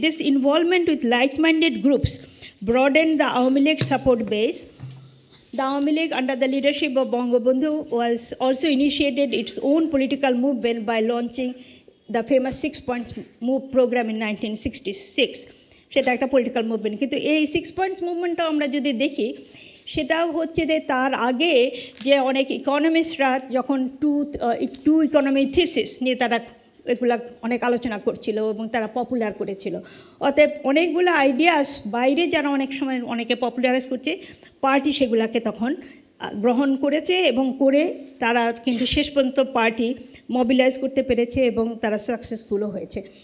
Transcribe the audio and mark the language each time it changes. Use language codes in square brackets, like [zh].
[en] This involvement with like minded groups broaden the Awami League support base. The Awami League, under the leadership of Bangabandhu, was also initiated its own political movement by launching the famous 6 Points Move program in 1966. [bn] সেটা একটা political movement, কিন্তু এই 6 Points মুভমেন্টটাও আমরা যদি দেখি, সেটাও হচ্ছে যে তার আগে যে অনেক ইকোনমিস্টরা যখন টু ইকোনমি থিসিস নিয়ে তারা এগুলা অনেক আলোচনা করছিল এবং তারা পপুলার করেছিল। অতএব অনেকগুলো আইডিয়াস বাইরে যারা অনেক সময় অনেকে পপুলারাইজ করছে, পার্টি সেগুলাকে তখন গ্রহণ করেছে এবং করে তারা কিন্তু শেষ পর্যন্ত পার্টি মবিলাইজ করতে পেরেছে এবং তারা সাকসেসফুলও হয়েছে।